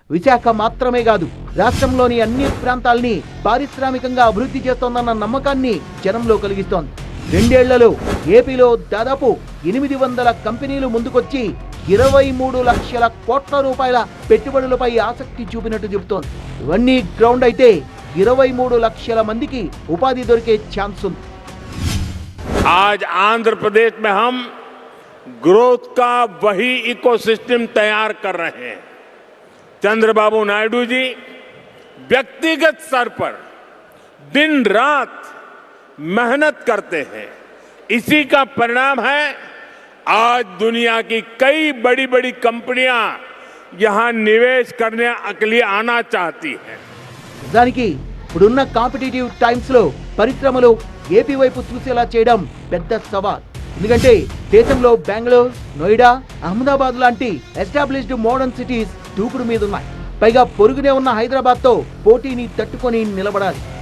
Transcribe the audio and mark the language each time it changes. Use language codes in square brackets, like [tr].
[te] విశాఖ మాత్రమే కాదు, రాష్ట్రంలోని అన్ని ప్రాంతాల్ని పారిశ్రామికంగా అభివృద్ధి చేస్తోందన్న నమ్మకాన్ని జనంలో కలిగిస్తోంది. 2 ఏళ్లలో ఏపీలో దాదాపు 800 కంపెనీలు ముందుకొచ్చి 23 లక్షల కోట్ల రూపాయల పెట్టుబడులపై ఆసక్తి చూపినట్టు చెబుతోంది. ఇవన్నీ గ్రౌండ్ అయితే 23 లక్షల మందికి ఉపాధి దొరికే ఛాన్స్ ఉంది. [hi] आज आंध्र प्रदेश में हम ग्रोथ का वही इकोसिस्टम तैयार कर रहे हैं. चंद्रबाबू नायडू जी व्यक्तिगत स्तर पर दिन रात मेहनत करते हैं. इसी का परिणाम है आज दुनिया की कई बड़ी बड़ी कंपनियां यहां निवेश करने के लिए आना चाहती हैं. [te] దానికి ఇప్పుడున్న కాంపిటేటివ్ టైమ్స్ లో పరిశ్రమలు ఏపీ వైపు చూసేలా చేయడం పెద్ద సవాల్. ఎందుకంటే దేశంలో బెంగళూరు, నోయిడా, అహ్మదాబాద్ లాంటి ఎస్టాబ్లిష్డ్ మోడర్న్ సిటీస్ దూకుడు మీద ఉన్నాయి. పైగా పొరుగునే ఉన్న హైదరాబాద్ తో పోటీని తట్టుకొని నిలబడాలి.